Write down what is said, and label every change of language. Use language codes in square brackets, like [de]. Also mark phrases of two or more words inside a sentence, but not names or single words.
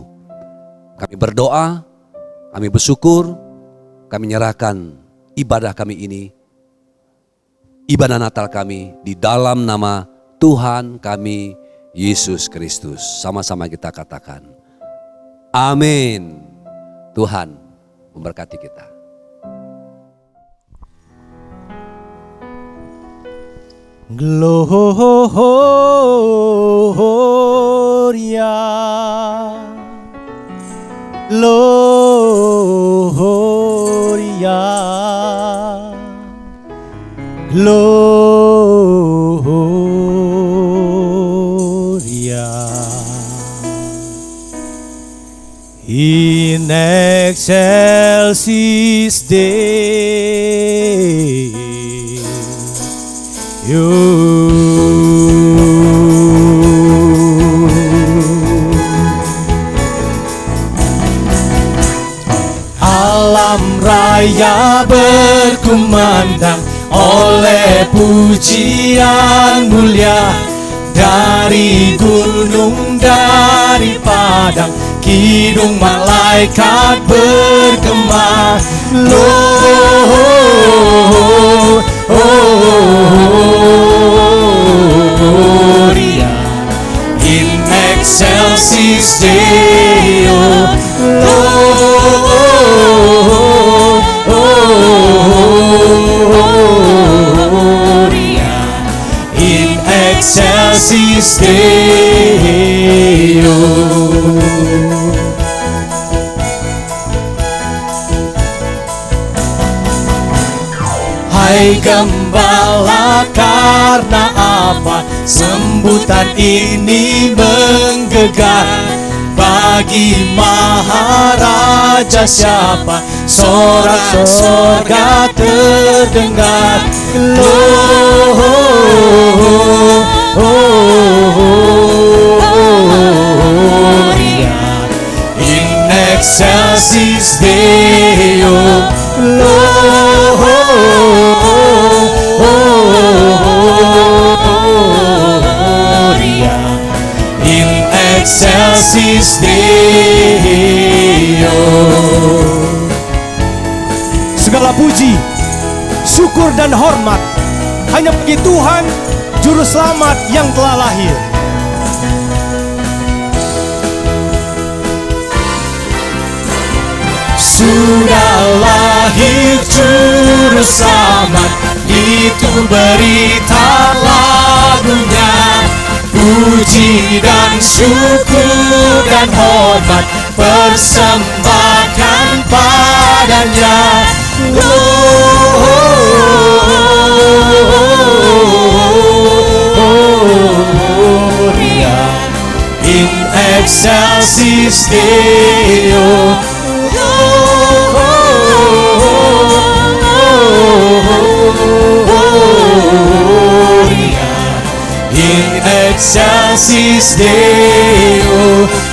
[id] Kami berdoa, kami bersyukur, kami nyerahkan ibadah kami ini, ibadah Natal kami di dalam nama Tuhan kami, Yesus Kristus. Sama-sama kita katakan, amin. Tuhan memberkati kita. [la] Gloria, Gloria, Gloria. In excelsis Alam [id] raya berkumandang oleh pujian mulia, dari gunung, dari padang, kidung malaikat bergema. [la] Gloria in excelsis Deo. Gloria in excelsis Deo. [id] Hai gembala, karena apa sambutan ini menggegah? Bagi Maharaja siapa sorak sorga terdengar? [la] Gloria in excelsis Deo. Gloria in excelsis Deo. [id] puji, syukur dan hormat hanya bagi Tuhan Juru Selamat yang telah lahir. Sudah lahir Juru Selamat, itu berita lagunya. Puji dan syukur dan hormat persembahkan padanya. [la] Gloria in excelsis Deo. In excelsis Deo.